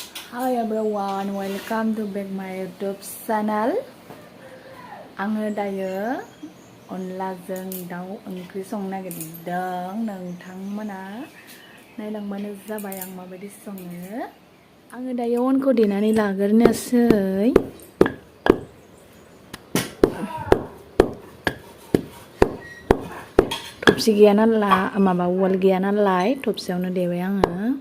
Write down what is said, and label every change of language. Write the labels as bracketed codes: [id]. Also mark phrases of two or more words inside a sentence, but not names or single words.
[en] Hi everyone, welcome to back my YouTube channel. [brx] आङो दायो अनलाजों दाउ ओंख्रि संनो नागिरदों। नोंथांमोना नायलांबानो जाबाय आं माबायदि सङो। आङो दायो अनखौ देनानै लाग्रोनोसै। थबसि गैया नालाय उवाल गैया नालाय थबसियावनो देबाय आङो।